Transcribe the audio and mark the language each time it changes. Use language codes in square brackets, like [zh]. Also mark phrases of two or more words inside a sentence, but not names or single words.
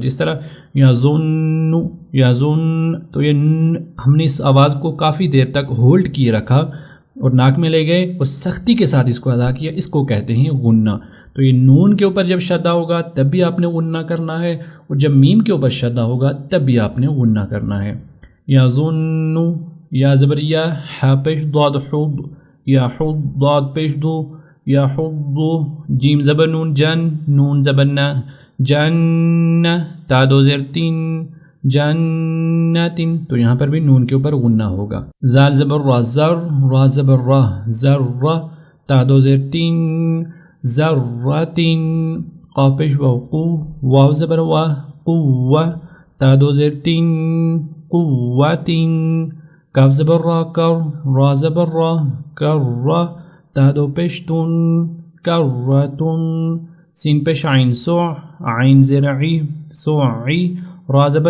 [ur] جس طرح یا زن تو یہ ہم نے اس آواز کو کافی دیر تک ہولڈ کیے رکھا اور ناک میں لے گئے اور سختی کے ساتھ اس کو ادا کیا, اس کو کہتے ہیں غنّہ. تو یہ نون کے اوپر جب شدہ ہوگا تب بھی آپ نے غنّہ کرنا ہے اور جب میم کے اوپر شدہ ہوگا تب بھی آپ نے غنّہ کرنا ہے. یا ظن یا زبر یا حا پیش ضاد حض یا حض ضاد پیش دو یا حض جیم زبر نون جن نون زبر نا جن تا دو زیر تین جنتن. تو یہاں پر بھی نون کے اوپر غنّہ ہوگا. زال زبر را زر را زبر را زر تا دو زیر تین ذراتن. قاف پیش قو واو زبر وا قوة تا دو زیر تین قوتن. کاف زبر را کر را زبر را کر تا دو پیش تن کرۃ سین پیش عین سع عین زیر عی سعی را زبر